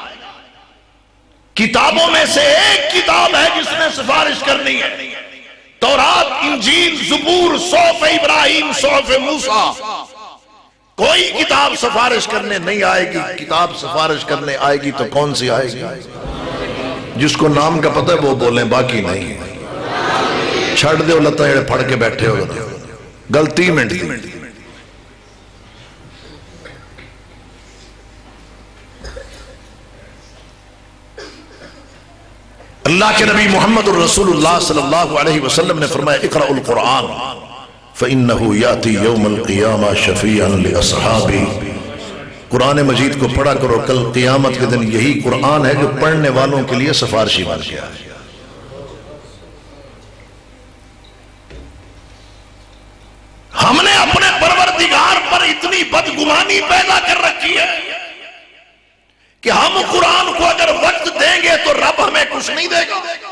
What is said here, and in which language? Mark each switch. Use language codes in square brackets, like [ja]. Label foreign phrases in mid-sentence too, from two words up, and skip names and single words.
[ur] کتابوں میں سے ایک کتاب ہے جس نے سفارش کرنی ہے، تورات، انجیل، زبور، صحف ابراہیم، صحف موسیٰ۔ کوئی کتاب سفارش کرنے نہیں آئے گی، کتاب سفارش کرنے آئے گی تو کون سی آئے گی؟ جس کو نام کا پتہ ہے وہ بولیں، باقی نہیں۔ [pa] چھڑ دے لتا جڑے پھڑ کے بیٹھے ہو گل 30 منٹ دی۔ [ur] اللہ کے نبی محمد [ar] الرسول اللہ صلی اللہ علیہ وسلم [ur] نے فرمایا، [ar] اقرأ القرآن فَإِنَّهُ يَأْتِي يَوْمَ الْقِيَامَةِ شَفِيعًا لِأَصْحَابِهِ۔ [ur] قرآن مجید کو پڑھا کرو، کل قیامت کے دن یہی قرآن ہے جو پڑھنے والوں کے لیے سفارشی بن گیا ہے۔ ہم نے اپنے پروردگار پر اتنی بدگمانی پیدا کر رکھی ہے کہ ہم قرآن کو اگر وقت دیں گے تو رب ہمیں کچھ نہیں دے گا۔